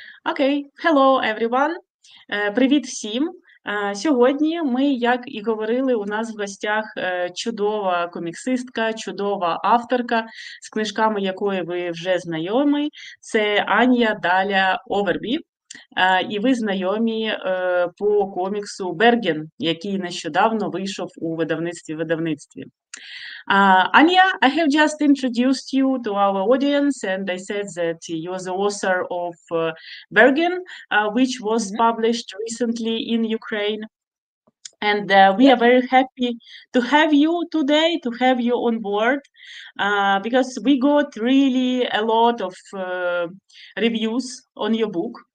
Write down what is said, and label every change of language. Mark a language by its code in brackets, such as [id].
[en] Окей, hello everyone. [uk] Привіт всім. Сьогодні ми, як і говорили, у нас в гостях чудова коміксистка, чудова авторка, з книжками якої ви вже знайомі. Це Анья Далє Евербю. І ви знайомі по коміксу «Берґен», який нещодавно вийшов у видавництві. [en] Anya, I have just introduced you to our audience, and I said that you're the author of Bergen, which was published recently in Ukraine. And we are very happy to have you today, to have you on board, because we got really a lot of reviews on your book.